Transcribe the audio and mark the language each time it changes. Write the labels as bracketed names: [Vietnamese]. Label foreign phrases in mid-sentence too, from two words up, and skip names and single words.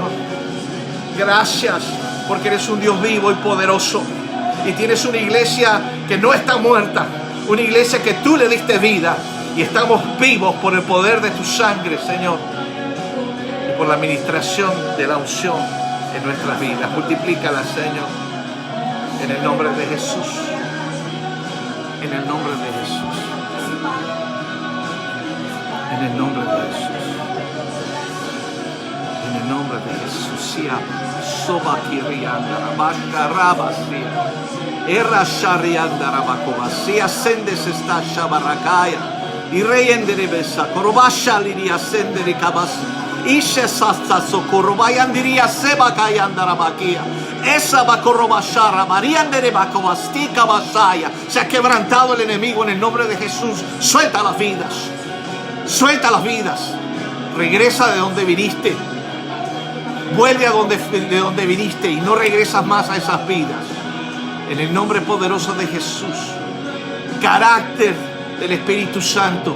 [Spanish] Gracias porque eres un Dios vivo y poderoso y tienes una iglesia que no está muerta, una iglesia que tú le diste vida y estamos vivos por el poder de tu sangre, Señor, y por la administración de la unción en nuestras vidas. Multiplícala, Señor, en el nombre de Jesús, en el nombre de Jesús, en el nombre de Jesús, en el nombre de Jesús. Soba kirianda, bacarabasía, erra sharianda, rabacobasía, sendes esta shabarakaya, y reyendere besa, corobasha liria sendere cabas. Ishe sasta sokorobayan diría seba kayandara bakia. Esa bakorobashara mariandere bakobastika basaya. Se ha quebrantado el enemigo en el nombre de Jesús. Suelta las vidas. Suelta las vidas. Regresa de donde viniste. Vuelve de donde viniste y no regresas más a esas vidas. En el nombre poderoso de Jesús. Carácter del Espíritu Santo.